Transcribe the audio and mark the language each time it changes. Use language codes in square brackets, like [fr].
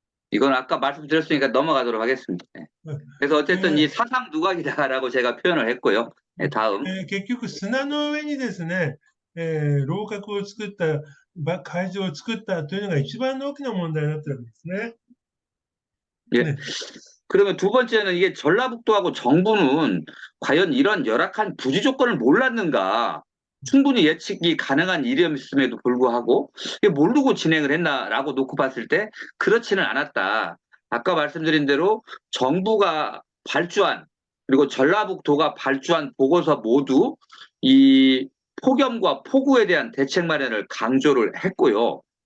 [ko] 이건 아까 말씀드렸으니까 넘어가도록 하겠습니다. 그래서 어쨌든 이 사상 누각이다라고 제가 표현을 했고요. 네, 다음. [ja] 結局、砂の上にですね、楼閣を作った、会場を作ったというのが一番の大きな問題になっているわけですね。 [ko] 예. 네. 그러면 두 번째는 이게 전라북도하고 정부는 과연 이런 열악한 부지 조건을 몰랐는가? 충분히 예측이 가능한 일이었음에도 불구하고 이게 모르고 진행을 했나라고 놓고 봤을 때 그렇지는 않았다. 아까 말씀드린 대로 정부가 발주한 그리고 전라북도가 발주한 보고서 모두 이 폭염과 폭우에 대한 대책 마련을 강조를 했고요.